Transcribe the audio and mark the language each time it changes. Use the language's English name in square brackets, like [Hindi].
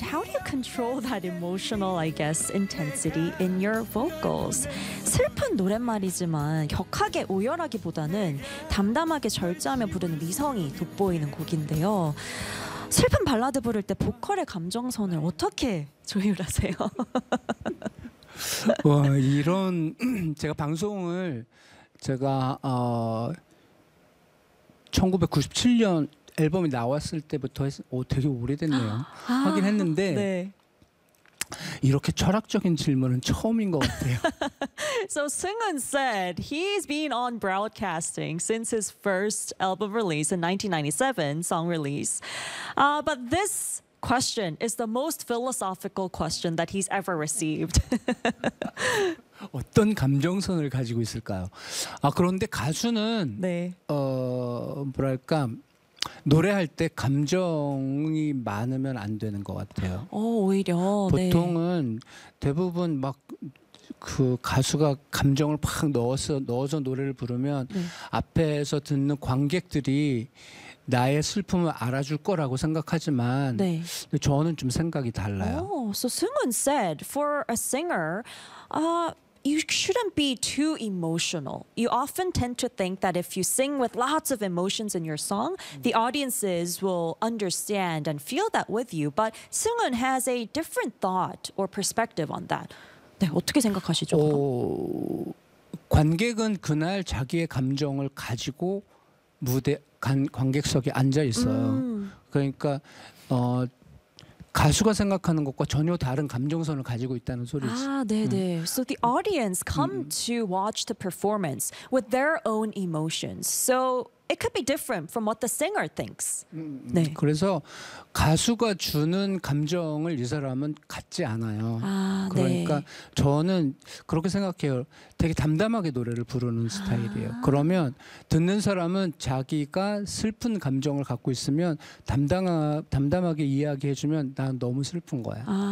[English] How do you control that emotional, I guess, intensity in your vocals? [Korean] 슬픈 노랫말이지만 격하게 오열하기보다는 담담하게 절제하며 부르는 미성이 돋보이는 곡인데요. 슬픈 발라드 부를 때 보컬의 감정선을 어떻게 조율하세요? 와, 이런 제가 방송을 제가 1997년 앨범이 나왔을 때부터 되게 오래됐네요. 하긴 했는데 네. 이렇게 철학적인 질문은 처음인 것 같아요. [English] So Seung-eun said he's been on broadcasting since his first album release in 1997, song release. But this question is the most philosophical question that he's ever received. [Korean] 어떤 감정선을 가지고 있을까요? 아 그런데 가수는 네. 뭐랄까 노래할 때 감정이 많으면 안 되는 것 같아요. 오히려 보통은 네. 대부분 막 그 가수가 감정을 팍 넣어서 노래를 부르면 네. 앞에서 듣는 관객들이 나의 슬픔을 알아줄 거라고 생각하지만 네. 저는 좀 생각이 달라요. [English] So Seung-eun said, for a singer, you shouldn't be too emotional. You often tend to think that if you sing with lots of emotions in your song, the audiences will understand and feel that with you. But Seung-eun has a different thought or perspective on that. [Korean] 네, 어떻게 생각하시죠? 관객은 그날 자기의 감정을 가지고 무대 관객석에 앉아 있어요. 그러니까 가수가 생각하는 것과 전혀 다른 감정선을 가지고 있다는 소리지. 아, 네, 네. [English] So the audience come to watch the performance with their own emotions. So it could be different from what the singer thinks. [Korean] 네. 그래서 가수가 주는 감정을 이 사람은 갖지 않아요. 아, 그러니까 네. 저는 그렇게 생각해요. 되게 담담하게 노래를 부르는 스타일이에요. 그러면 듣는 사람은 자기가 슬픈 감정을 갖고 있으면 담담하게 이야기해주면 난 너무 슬픈 거야.